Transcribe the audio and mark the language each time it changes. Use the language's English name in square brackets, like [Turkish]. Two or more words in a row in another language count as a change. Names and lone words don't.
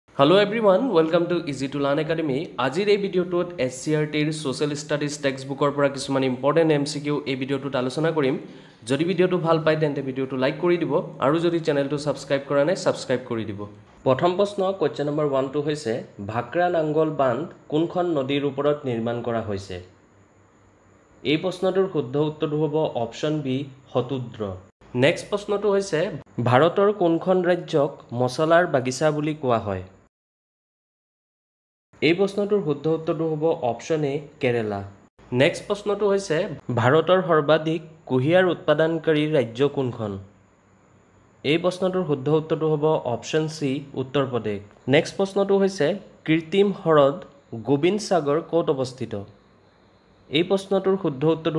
[English] Hello everyone, welcome to Easy to Learn Academy. [Assamese] আজিৰ এই ভিডিঅ'টোত SCRT [English] Social Studies textbook [Assamese] অৰ পৰা কিছুমান important MCQ এই ভিডিঅ'টোত আলোচনা কৰিম. যদি ভিডিঅ' টো ভাল পায় তেন্তে ভিডিঅ' টো like কৰি দিব আৰু যদি চেনেল টো subscribe কৰা নাই subscribe কৰি দিব. প্ৰথম প্ৰশ্ন [English] question number 1 [Assamese] টো হৈছে Bhakra Nangol Band কোনখন নদীৰ ওপৰত নিৰ্মাণ কৰা হৈছে. এই প্ৰশ্নটোৰ শুদ্ধ উত্তৰ হ'ব [English] option B [Assamese] Hotudra. Next প্ৰশ্নটো হৈছে ভাৰতৰ কোনখন ৰাজ্যক মচলাৰ বাগিচা বুলি কোৱা হয়. এই প্ৰশ্নটোৰ শুদ্ধ উত্তৰটো হ'ব [English] option A [Assamese] কেৰালা নেক্সট প্ৰশ্নটো হৈছে ভাৰতৰ সৰ্বাধিক কুঁহিয়াৰ উৎপাদনকাৰী ৰাজ্য কোনখন এই প্ৰশ্নটোৰ শুদ্ধ উত্তৰটো হ'ব [English] option C [Assamese] উত্তৰ প্ৰদেশ নেক্সট প্ৰশ্নটো হৈছে কৃত্ৰিম হ্ৰদ গোবিন্দ সাগৰ ক'ত অৱস্থিত এই প্ৰশ্নটোৰ শুদ্ধ উত্তৰটো